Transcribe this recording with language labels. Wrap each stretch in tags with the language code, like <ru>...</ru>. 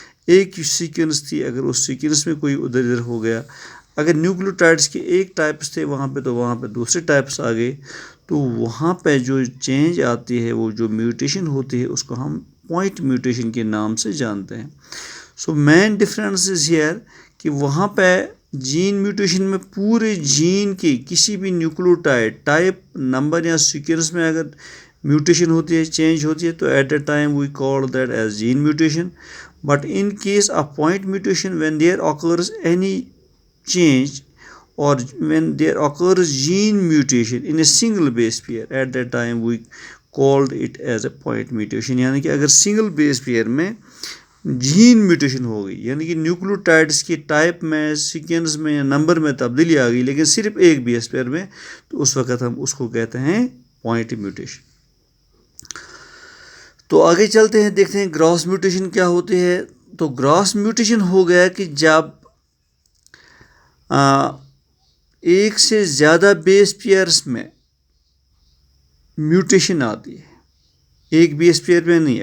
<ur>ایک سیکوینس تھی، اگر اس سیکوینس میں کوئی ادھر ادھر ہو گیا، اگر نیوکلیوٹائڈس کے ایک ٹائپس تھے وہاں پہ تو وہاں پہ دوسرے ٹائپس آ گئے، تو وہاں پہ جو چینج آتی ہے، وہ جو میوٹیشن ہوتی ہے، اس کو ہم پوائنٹ میوٹیشن کے نام سے جانتے ہیں.</ur> <en>so main difference is here</en> <ur>کہ وہاں پہ جین میوٹیشن میں پورے جین کی کسی بھی نیوکلیوٹائڈ ٹائپ، نمبر یا سیکوینس میں اگر میوٹیشن ہوتی ہے، چینج ہوتی ہے، تو</ur> <en>At a time we call that as gene mutation. But in case of point mutation when there occurs any change or when there occurs gene mutation in a single base pair, at that time we called it as a point mutation.</en> <ur>یعنی کہ اگر single بیس pair میں Jain mutation ہو گئی، یعنی کہ نیوکلیوٹائڈس کی type میں، sequence میں یا نمبر میں تبدیلی آ گئی، لیکن صرف ایک بیس پیئر میں، تو اس وقت ہم اس کو کہتے ہیں پوائنٹ میوٹیشن. تو آگے چلتے ہیں، دیکھتے ہیں گراس میوٹیشن کیا ہوتی ہے. تو گراس میوٹیشن ہو گیا کہ جب ایک سے زیادہ بیس پیئرس میں میوٹیشن آتی ہے، ایک بیس پیئر میں نہیں.</ur>